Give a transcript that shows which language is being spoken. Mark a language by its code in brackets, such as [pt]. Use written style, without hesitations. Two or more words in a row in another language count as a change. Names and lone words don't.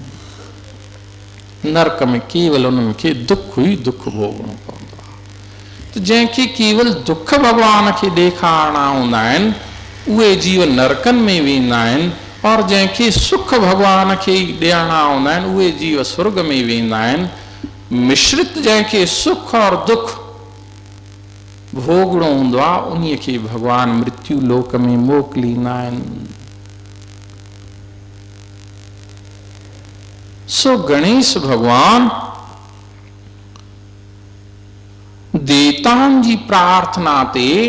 [sd] नरक में केवल उन्हनि खे दुख ई दुख भोगणो पवंदो आहे। त जंहिंखे केवल दुख भॻवान खे ॾेखारणा हूंदा आहिनि, उहे जीव नरकनि में वेंदा आहिनि, और जंहिंखे सुख भॻवान खे ई ॾियणा हूंदा आहिनि, उहे जीव स्वर्ग में वेंदा आहिनि। मिश्रित जंहिंखे सुख और दुख भोगणो हूंदो आहे, उन्हीअ खे भॻवान मृत्यु लोक में मोकिलींदा आहिनि। सो गणेश भगवान देवताउनि जी प्रार्थना ते